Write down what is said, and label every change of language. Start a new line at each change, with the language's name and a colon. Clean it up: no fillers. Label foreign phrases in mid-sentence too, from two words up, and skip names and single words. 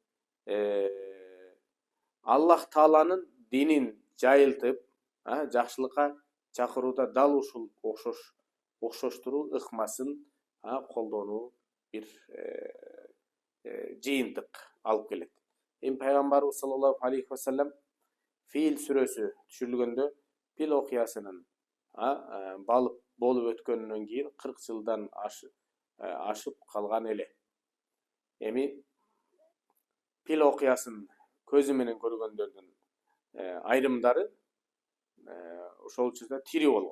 Kyrgyz: Аллах Тааланын динин жайылтып, жакшылыкка чакырууда дал ушул окшоштуруу ыкмасын колдонуу бир жыйынтык алып келет. Эми пайгамбарыбыз
Arabic: صلى الله عليه وسلم
Kyrgyz: Фил сүрөсү түшүрүлгөндө Фил окуясынын болуп өткөнүнөн кийин 40 жылдан ашып калган эле. Эми Фил окуясын көзү менен көргөндөрдүн айрымдары ошол учурда тири болгон.